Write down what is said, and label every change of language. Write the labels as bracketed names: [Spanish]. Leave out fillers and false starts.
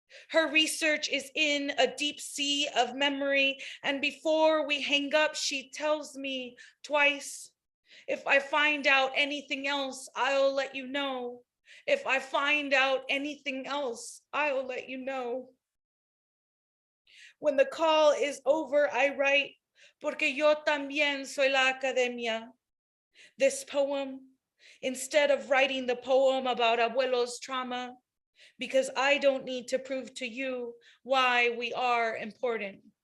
[English] Her research is in a deep sea of memory, and before we hang up, she tells me twice, if I find out anything else, I'll let you know. If I find out anything else, I'll let you know. When the call is over, I write, [Spanish] porque yo también soy la academia. [English] This poem, instead of writing the poem about abuelo's trauma, because I don't need to prove to you why we are important.